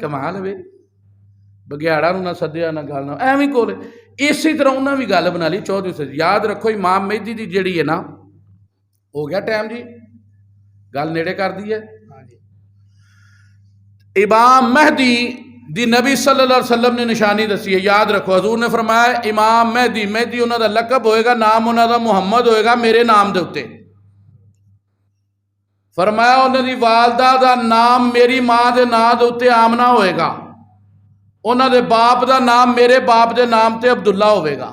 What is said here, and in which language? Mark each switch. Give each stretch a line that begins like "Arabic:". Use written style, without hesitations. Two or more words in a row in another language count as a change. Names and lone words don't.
Punjabi: کمال وے، بگھیاڑا نوں نہ سدیا نہ گل نہ ایویں کول.
Urdu: اسی طرح انہیں بھی گل بنا لی 14ویں صدی۔ یاد رکھو امام مہدی کی جہڑی ہے نا، ہو گیا ٹائم جی,
Punjabi: گل نیڑے
Urdu: کر دی ہے.
Punjabi: امام مہدی دی نبی
Arabic: صلى الله عليه وسلم
Punjabi: نے نشانی دسی ہے.
Urdu: یاد رکھو حضور نے فرمایا امام مہدی، مہدی انہوں کا لقب ہوئے گا، نام انہوں کا محمد ہوئے گا میرے نام کے اتے. فرمایا انہوں نے والدہ کا نام میری ماں کے نام کے اتے آمنہ ہوئے گا، انہوں نے باپ کا نام میرے باپ کے نام سے عبداللہ ہوگا.